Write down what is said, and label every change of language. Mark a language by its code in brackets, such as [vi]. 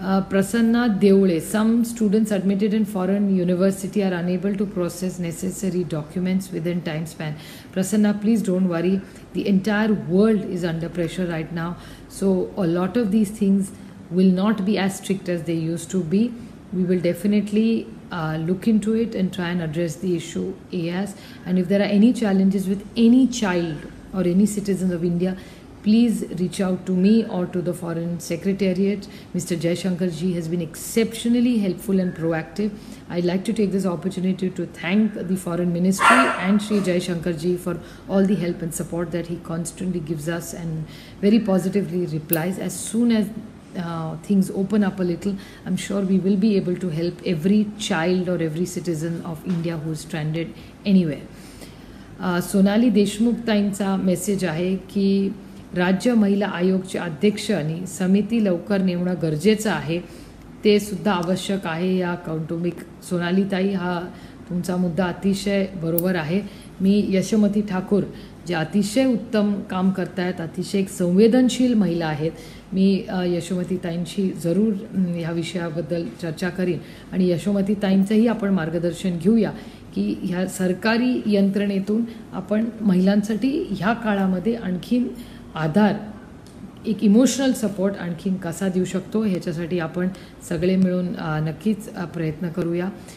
[en] Prasanna Devale, some students admitted in foreign university are unable to process necessary documents within time span. Prasanna, please don't worry, the entire world is under pressure right now, so a lot of these things will not be as strict as they used to be. We will definitely look into it and try and address the issue AS. And if there are any challenges with any child or any citizen of India, please reach out to me or to the Foreign Secretariat. Mr. Jaishankar ji has been exceptionally helpful and proactive. I'd like to take this opportunity to thank the Foreign Ministry and Shri Jaishankar ji for all the help and support that he constantly gives us and very positively replies. As soon as things open up a little, I'm sure we will be able to help every child or every citizen of India who is stranded anywhere. [mr] Sonali Deshmukh ताईंचा message आहे की राज्य महिला आयोगचे अध्यक्ष आणि समिती लवकर नेमणं गरजेचं आहे, ते सुद्धा आवश्यक आहे या कौटुंबिक. सोनाली ताई, हा तुमचा मुद्दा अतिशय बरोबर आहे मी यशोमती ठाकूर जे अतिशय उत्तम काम करतायत, अतिशय एक संवेदनशील महिला आहेत, मी यशोमती ताईंशी जरूर ह्या विषयाबद्दल चर्चा करीन आणि यशोमती ताईंचंही आपण मार्गदर्शन घेऊया की ह्या सरकारी यंत्रणेतून आपण महिलांसाठी ह्या काळामध्ये आणखीन आधार, एक इमोशनल सपोर्ट आणखीन कसा देऊ शकतो, ह्याच्यासाठी आपण सगळे मिळून नक्कीच प्रयत्न करूया.